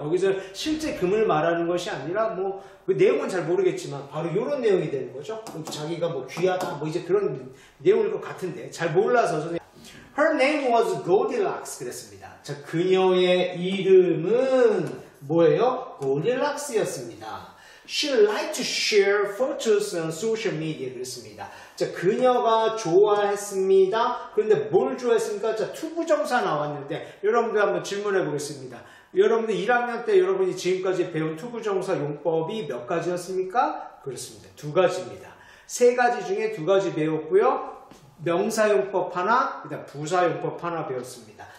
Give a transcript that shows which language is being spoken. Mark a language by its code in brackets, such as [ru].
[ko] 거기서 실제 금을 말하는 것이 아니라 뭐 그 내용은 잘 모르겠지만 바로 이런 내용이 되는 거죠. 자기가 뭐 귀하다 뭐 이제 그런 내용일 것 같은데 잘 몰라서 [en] Her name was Goldilocks [ko] 그랬습니다. 자, 그녀의 이름은 뭐예요? Goldilocks였습니다. [en] She liked to share photos on social media [ko] 그랬습니다. 자, 그녀가 좋아했습니다. 그런데 뭘 좋아했습니까? 자, 투부정사 나왔는데 여러분들 한번 질문해 보겠습니다. 여러분들 1학년 때 여러분이 지금까지 배운 투부정사 용법이 몇 가지였습니까? 그렇습니다. 2가지입니다. 3가지 중에 2가지 배웠고요. 명사용법 하나, 그다음 부사용법 하나 배웠습니다.